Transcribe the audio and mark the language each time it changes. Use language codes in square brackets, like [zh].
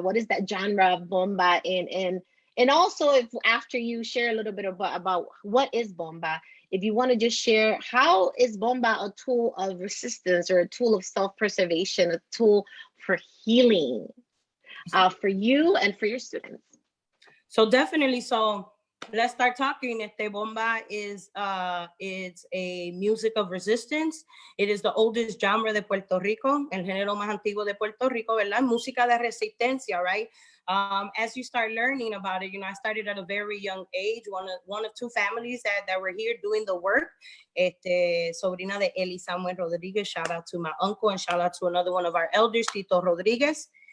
[en] What is that genre of Bomba? And also, if after you share a little bit about what is Bomba, if you want to just share, how is Bomba a tool of resistance or a tool of self-preservation, a tool for healing for you and for your students? So definitely. So let's start talking. Bomba is it's a music of resistance. It is the oldest genre [es] de Puerto Rico, el género más antiguo de Puerto Rico, ¿verdad? Música de resistencia, right? [en] As you start learning about it, you know, I started at a very young age, one of two families that were here doing the work. [es] Sobrina de Eli Samuel Rodriguez, [en] shout out to my uncle, and shout out to another one of our elders, Tito Rodriguez.